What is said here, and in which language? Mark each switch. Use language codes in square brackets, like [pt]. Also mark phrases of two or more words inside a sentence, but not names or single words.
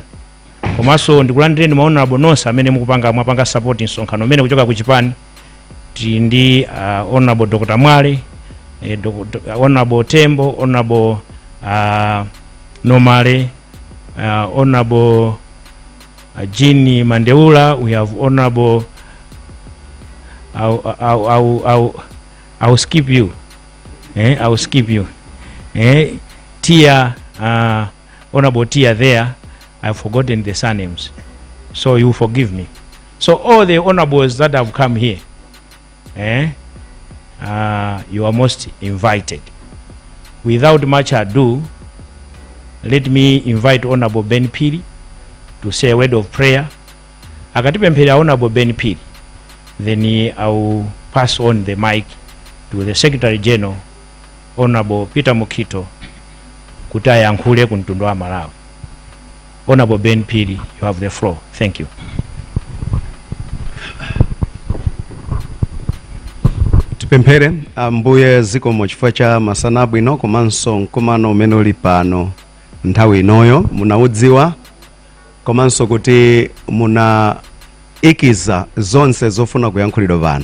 [ny] Komanso ndikulandireni mahonorable nonse amene mwapanga support msonkhano umene kuchoka ku Chipani. Tili ndi honorable Dr. Mwale, honorable Tembo, honorable Nomale, honorable Jeannie Mandeula. [en] We have honorable I'll skip you. I will skip you. Tia, honorable Tia there. I've forgotten the surnames, so you forgive me. So all the honorables that have come here, you are most invited. Without much ado, let me invite Honorable Ben Piri to say a word of prayer. Akatipemphera Honorable Ben Piri, then I will pass on the mic to the Secretary General, Honorable Peter Mukito, [ny] kuti ayankhule ku mtundu wa Malawi. [en] Honorable Ben Piri, you have the floor. Thank you. [ny] Tipemphere ambuye zikomo chifukwa cha masana abwino komanso mkumano umene uli pano nthawi inoyo munaudziwa komanso kuti munaikiza zonse zofuna kuyankhulidwa pano.